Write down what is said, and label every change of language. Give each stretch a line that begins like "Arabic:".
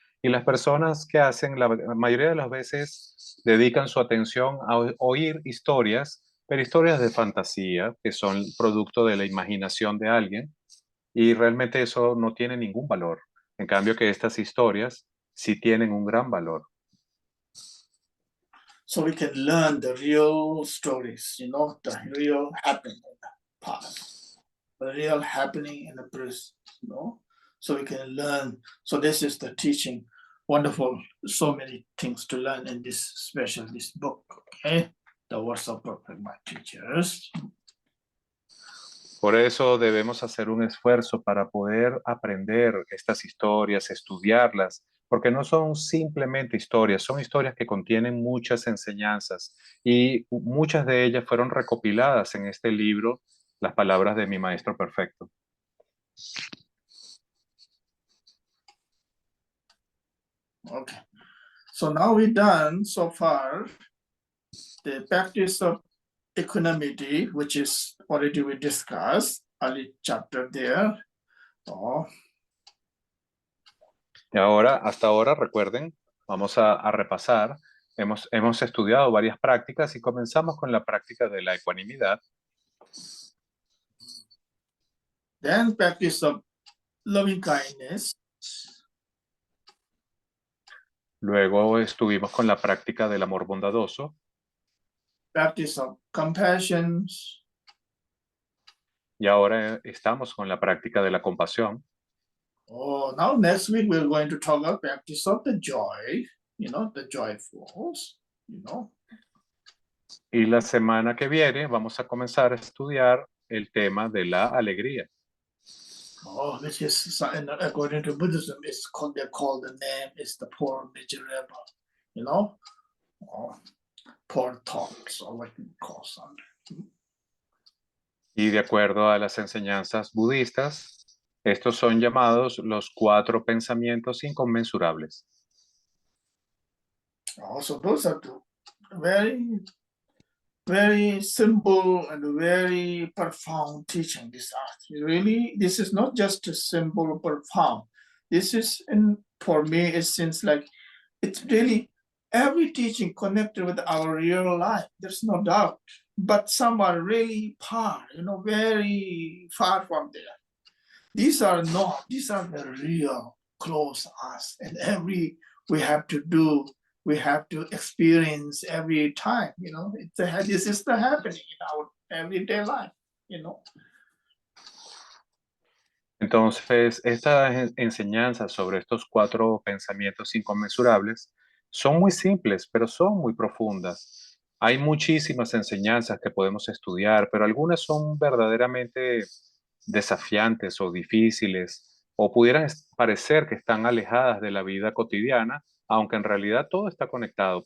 Spanish: Y las personas que hacen, la mayoría de las veces, dedican su atención a oír historias, pero historias de fantasía, que son producto de la imaginación de alguien, y realmente eso no tiene ningún valor. En cambio que estas historias sí tienen un gran valor.
English: So we can learn the real stories, the real happening in the past, the real happening in the present, so we can learn. So this is the teaching. Wonderful, so many things to learn in this book, okay? The words of perfect my teachers.
Spanish: Por eso debemos hacer un esfuerzo para poder aprender estas historias, estudiarlas, porque no son simplemente historias, son historias que contienen muchas enseñanzas y muchas de ellas fueron recopiladas en este libro, Las palabras de mi maestro perfecto.
English: Okay. So now we're done so far the practice of equanimity, which is already we discussed early chapter there. Oh,
Spanish: Y ahora, hasta ahora, recuerden, vamos a repasar. Hemos estudiado varias prácticas y comenzamos con la práctica de la ecuanimidad.
English: then practice of loving kindness,
Spanish: Luego estuvimos con la práctica del amor bondadoso
English: practice of compassion,
Spanish: y ahora estamos con la práctica de la compasión.
English: oh, now next week we're going to talk about practice of the joy, the joyfuls,
Spanish: Y la semana que viene vamos a comenzar a estudiar el tema de la alegría.
English: Oh, which is according to Buddhism, they're called the name is the poor miserable, oh, poor thoughts, or what we call some.
Spanish: Y de acuerdo a las enseñanzas budistas, estos son llamados los 4 pensamientos inconmensurables.
English: Oh, so those are the very, very simple and very profound teaching. This is not just a simple profound. This is, for me, it seems like it's really every teaching connected with our real life. There's no doubt. But some are really far, very far from there. These are not. These are the real close us, and we have to experience every time. This is the happening in our everyday life.
Spanish: Entonces, estas enseñanzas sobre estos 4 pensamientos inconmensurables son muy simples, pero son muy profundas. Hay muchísimas enseñanzas que podemos estudiar, pero algunas son verdaderamente desafiantes o difíciles, o pudieran parecer que están alejadas de la vida cotidiana, aunque en realidad todo está conectado.